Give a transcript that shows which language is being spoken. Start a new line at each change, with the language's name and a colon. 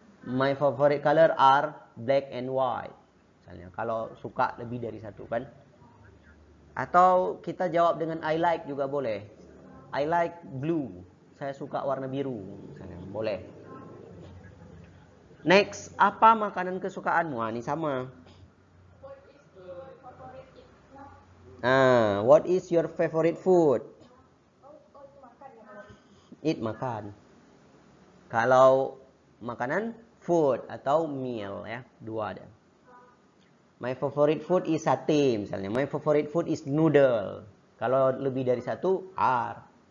English: My favorite color are black and white.
Indonesian: Misalnya kalau suka lebih dari satu kan. Atau kita jawab dengan I like juga boleh.
English: I like blue.
Indonesian: Saya suka warna biru misalnya. Boleh. Next, apa makanan kesukaanmu? Ini sama.
English: What is your favorite food?
Indonesian: Eat makan. Kalau makanan food atau meal ya, dua ada.
English: My favorite food is sate misalnya. My favorite food is noodle.
Indonesian: Kalau lebih dari satu are.